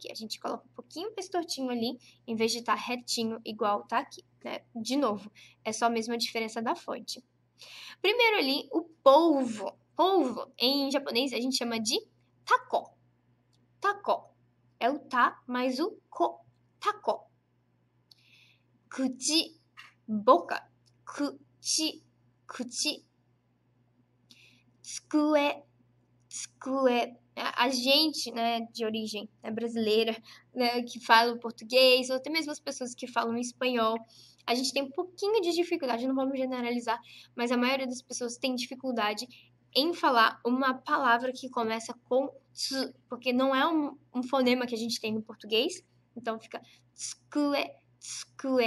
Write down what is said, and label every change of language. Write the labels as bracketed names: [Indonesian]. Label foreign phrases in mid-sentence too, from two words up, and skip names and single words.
[Portuguese] A gente coloca um pouquinho mais tortinho ali, em vez de estar retinho igual tá aqui, né? De novo, é só a mesma diferença da fonte. Primeiro ali, o polvo. Polvo, em japonês, a gente chama de tako. Tako. É o ta mais o ko. Tako. [Japanese] 口, [Portuguese] boca. [Japanese] 口 口. 机 机. [Portuguese] A gente, né, de origem brasileira, né, que fala português, ou até mesmo as pessoas que falam espanhol, a gente tem um pouquinho de dificuldade, não vamos generalizar, mas a maioria das pessoas tem dificuldade em falar uma palavra que começa com tsu, porque não é um fonema que a gente tem no português, então fica [Japanese] 机 机.